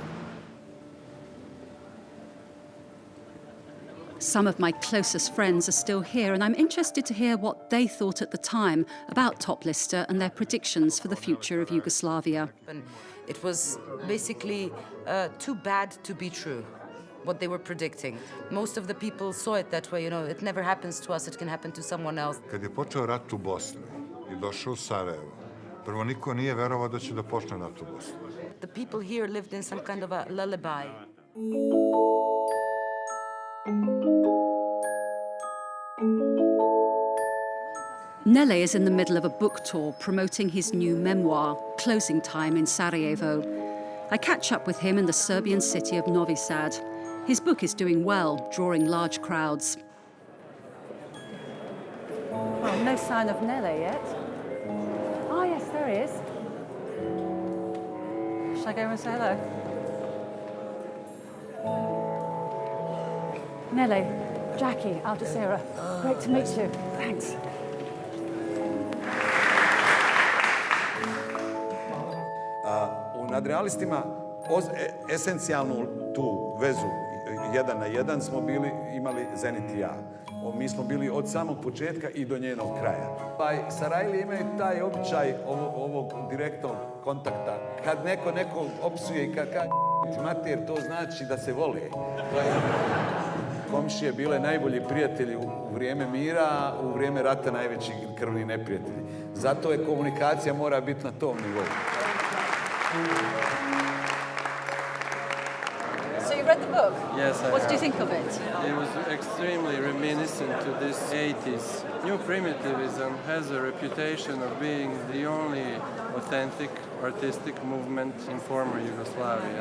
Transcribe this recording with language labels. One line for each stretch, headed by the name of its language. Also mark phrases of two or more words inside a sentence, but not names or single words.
English: Some of my closest friends are still here, and I'm interested to hear what they thought at the time about Top Lista and their predictions for the future of Yugoslavia. It was basically too bad to be true, what they were predicting. Most of the people saw it that way, it never happens to us, it can happen to someone else.
Serbian: Kad je počeo rat u Bosni i došao u Sarajevo, prvo niko nije verovao da će da počne rat u Bosni.
English: The people here lived in some kind of a lullaby. Nele is in the middle of a book tour promoting his new memoir, Closing Time in Sarajevo. I catch up with him in the Serbian city of Novi Sad. His book is doing well, drawing large crowds. Well, no sign of Nele yet. Oh, yes, there he is. Shall I go and say hello? Nele, Jackie, Jazeera. Great to meet you. Thanks.
Serbian: U nadrealistima esencijalnu tu vezu jedan na jedan smo imali Zenit i ja. Mi smo bili od samog početka i do njenog kraja. Sarajli imaju taj običaj ovog direktnog kontakta. Kad neko opsuje i kad mater, to znači da se vole. Komšije bile najbolji prijatelji u vrijeme mira, a u vrijeme rata najveći krvni neprijatelji. Zato je komunikacija mora biti na tom nivou.
English: So you read the book? Yes, I What did you think of it? It was extremely reminiscent to this 80s. New primitivism has a reputation of being the only authentic artistic movement in former Yugoslavia.